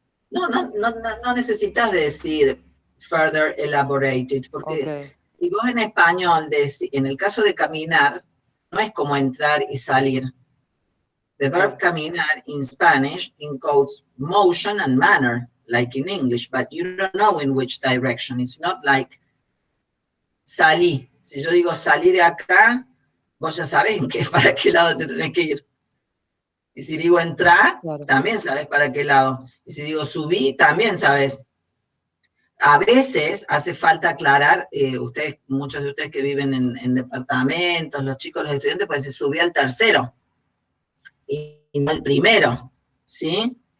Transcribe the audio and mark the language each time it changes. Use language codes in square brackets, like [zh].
[es] No necesitas decir further elaborated, porque si vos en español, en el caso de caminar, no es como entrar y salir. [en] The verb caminar in Spanish encodes motion and manner, like in English, but you don't know in which direction. It's not like salí. [es] Si yo digo salí de acá, vos ya sabés para qué lado te tenés que ir. Y si digo entrar, también sabes para qué lado. Y si digo subí, también sabes. A veces hace falta aclarar, muchos de ustedes que viven en departamentos, los chicos, los estudiantes, pueden decir subí al tercero y no al primero, ¿sí?